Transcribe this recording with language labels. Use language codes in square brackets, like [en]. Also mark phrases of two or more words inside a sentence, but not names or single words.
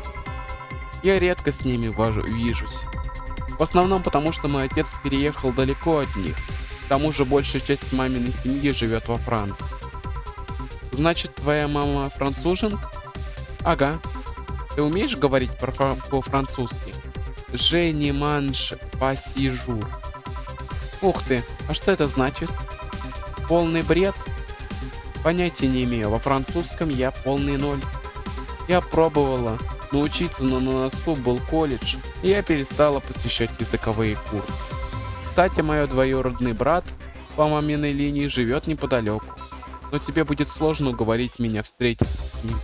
[ru] Я редко с ними вижусь. В основном потому, что мой отец переехал далеко от них. К тому же большая часть маминой семьи живет во Франции. Значит, твоя мама француженка? Ага. Ты умеешь говорить по-французски? [fr] Je ne mange pas si jour. [ru] Ух ты, а что это значит? Полный бред? Понятия не имею, во французском я полный ноль. Я пробовала научиться, но на носу был колледж, и я перестала посещать языковые курсы. Кстати, мой двоюродный брат по маминой линии живет неподалеку, но тебе будет сложно уговорить меня встретиться с ним.